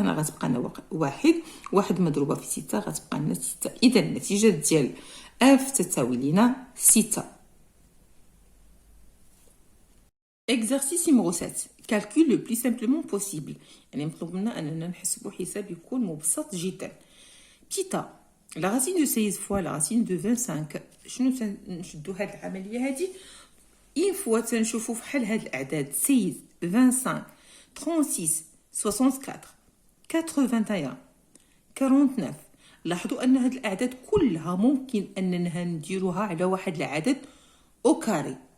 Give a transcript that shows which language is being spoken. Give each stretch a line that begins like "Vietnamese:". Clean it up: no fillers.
Arabic: هنا غتبقى لنا واحد مضروبه في 6 غتبقى لنا 6. اذا النتيجه ديال اف تساوي لنا 6.
French: Exercice numéro 7. Calcul le plus simplement possible.
Arabic: يعني مطلوب منا أننا نحسبوا حساب يكون مبسط جدا.
French: Petit a. La racine de 16 fois la racine de 25.
Arabic: شنو تنشدوا هاد العملية هادي؟ إن فوا تنشوفوا فحال هاد الأعداد 16 25 36 64 81 49 لاحظوا ان هاد الاعداد كلها ممكن اننا نديروها على واحد العدد او كاري.